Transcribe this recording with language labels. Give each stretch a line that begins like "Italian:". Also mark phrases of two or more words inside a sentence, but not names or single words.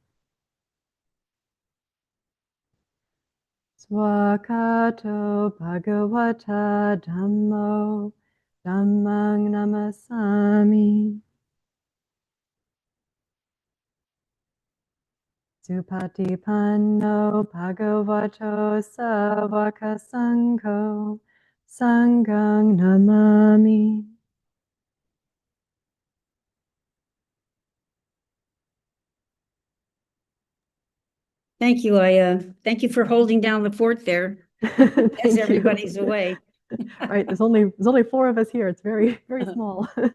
Pali: Swakato Bhagavata Dhammo Dhammang Namasami. Supatipanno Bhagavato Savaka Sangho Sanghang Namami.
English: Thank you. Thank you for holding down the fort there as everybody's away. Right, there's only 4 of us here. It's very, very small.